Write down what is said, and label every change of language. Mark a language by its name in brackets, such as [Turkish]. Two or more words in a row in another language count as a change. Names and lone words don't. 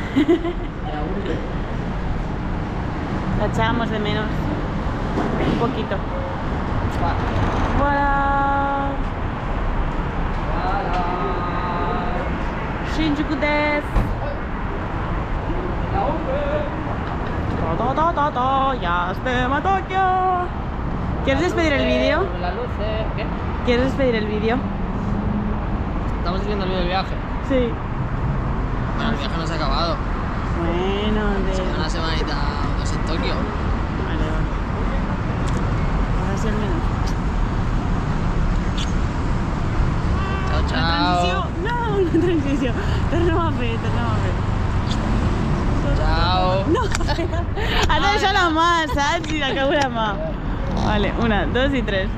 [Spanish] La echábamos de menos. Un poquito. Voilà. [Japanese] 新宿です. [Spanish] Ya estemos a Tokio. ¿Quieres despedir el vídeo? La luz, ¿qué? ¿Quieres despedir el vídeo? Estamos diciendo el vídeo del viaje. Sí. Bueno, el viaje no se ha acabado. Bueno, Una semanita o dos en Tokio. Vale, vale. Ahora sí al menos. Chao, chao. [Catalan] No, una transició. Tornem a fer. Chao. No, has de deixar la mà, saps? I acabo la mà. [Spanish] Vale, 1, 2 y 3.